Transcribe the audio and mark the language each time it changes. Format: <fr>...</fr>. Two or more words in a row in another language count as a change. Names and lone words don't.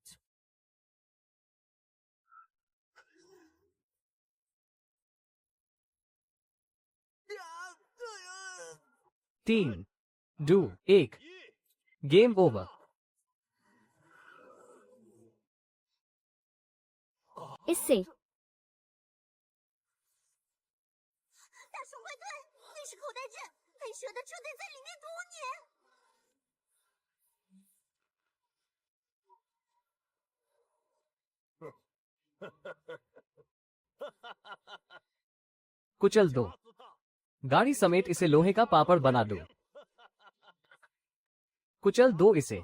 <hi>3, 2, 1।</hi> <en>game over.</en> <hi>इससे</hi> <zh>大鼠坏队，那是口袋阵，黑蛇的车队在里面堵你。</zh> <hi>कुचल दो। गाड़ी समेत इसे लोहे का पापड़ बना दो। कुचल दो इसे।</hi>